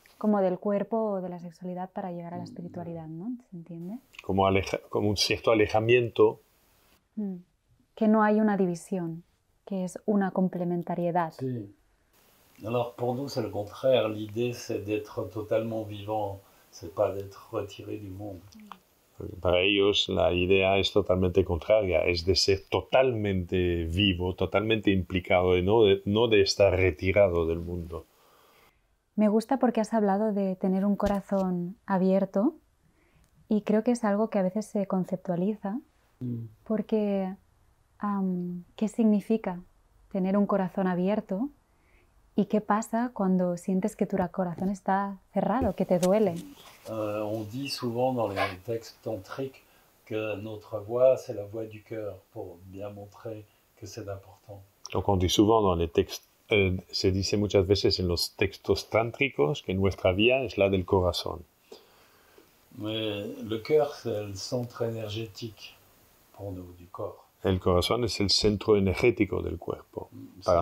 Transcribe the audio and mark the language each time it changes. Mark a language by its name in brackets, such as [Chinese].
[Spanish] Como del cuerpo o de la sexualidad para llegar a la espiritualidad, ¿no? ¿Se entiende? Como un cierto alejamiento. Que no hay una división, que es una complementariedad. Sí. [French] Alors pour nous c'est le contraire, l'idée c'est d'être totalement vivant, c'est pas d'être retiré du monde. [Spanish] Para ellos la idea es totalmente contraria, es de ser totalmente vivo, totalmente implicado y no de estar retirado del mundo. Me gusta porque has hablado de tener un corazón abierto y creo que es algo que a veces se conceptualiza porque ¿qué significa tener un corazón abierto? ¿Y qué pasa cuando sientes que tu corazón está cerrado, que te duele? [French] On dit souvent dans les textes tantriques que notre voix, c'est la voix du cœur, pour bien montrer que c'est important. Donc on dit souvent dans les textes, [Spanish] se dice muchas veces en los textos tántricos que nuestra vía es la del corazón. [French] Mais le cœur, c'est le centre énergétique pour nous, du corps. [Spanish] El corazón es el centro energético del cuerpo para